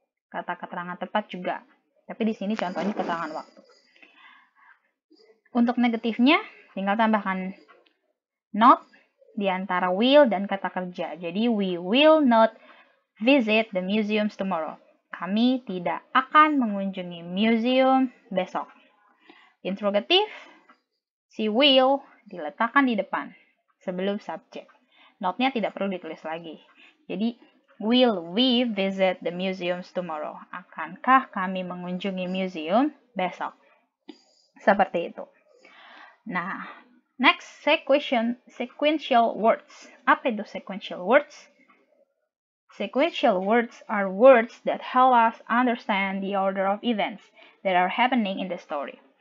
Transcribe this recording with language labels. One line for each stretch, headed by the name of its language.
Indonesian: Kata keterangan tepat juga. Tapi di sini contohnya keterangan waktu. Untuk negatifnya, tinggal tambahkan not di antara will dan kata kerja. Jadi,
English: we will not visit the museums tomorrow.
Indonesian: Kami tidak akan mengunjungi museum besok. Interrogatif, si will diletakkan di depan sebelum subjek. Not-nya tidak perlu ditulis lagi. Jadi,
English: will we visit the museums tomorrow?
Indonesian: Akankah kami mengunjungi museum besok? Seperti itu. Nah,
English: next, sequential words.
Indonesian: Apa itu sequential words?
English: Sequential words are words that help us understand the order of events that are happening in the story.